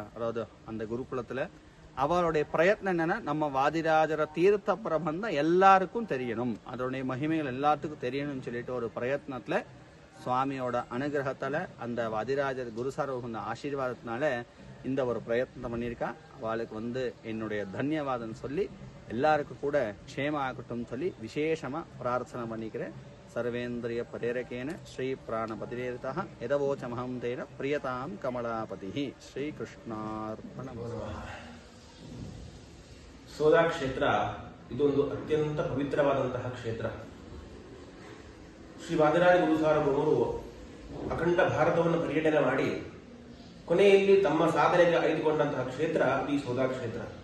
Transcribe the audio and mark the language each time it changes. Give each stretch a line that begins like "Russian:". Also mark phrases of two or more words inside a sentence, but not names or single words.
Tamil: அதாவது அந்த குருகுலத்துல அவருடைய பிரயத்னம் என்னன்னா நம்ம வாதிராஜர தீர்த்த பிரபந்தம் எல்லாருக்கும் தெரியணும், அதோடைய மகிமைகள் எல்லாத்துக்கும் தெரியணும்னு சொல்லிட்டு ஒரு பிரயத்னத்துல சுவாமியோட அனுகிரகத்தால அந்த வாதிராஜர் குருசாரோகுந்த ஆசீர்வாதத்தினால இந்த ஒரு பிரயத்னம் பண்ணியிருக்கா. அவளுக்கு என்னுடைய தன்யவாதம் சொல்லி எல்லாருக்கும் கூட க்ஷேம ஆகட்டும் சொல்லி விசேஷமா பிரார்த்தனை பண்ணிக்கிறேன்.
Sanskrit: ಸರ್ವೇಂದ್ರಿಯ ಪ್ರೇರಕೇನ ಶ್ರೀ ಪ್ರಾಣಪತಿರೇರಿತಃ ಯದವೋಚಮಹಂ ತೇನ ಪ್ರಿಯತಾಂ ಕಮಲಾಪತಿ. ಶ್ರೀಕೃಷ್ಣಾರ್ಪಣ.
Kannada: ಸೋದಾ ಕ್ಷೇತ್ರ ಇದೊಂದು ಅತ್ಯಂತ ಪವಿತ್ರವಾದಂತಹ ಕ್ಷೇತ್ರ. ಶ್ರೀ ವಾದಿರಾಜ ಗುರುಸಾರ್ವಭೌಮರು ಅಖಂಡ ಭಾರತವನ್ನು ಪರ್ಯಟನೆ ಮಾಡಿ ಕೊನೆಯಲ್ಲಿ ತಮ್ಮ ಸಾಧನೆಗೆ ಆಯ್ದುಕೊಂಡಂತಹ ಕ್ಷೇತ್ರ ಈ ಸೋದಾ ಕ್ಷೇತ್ರ.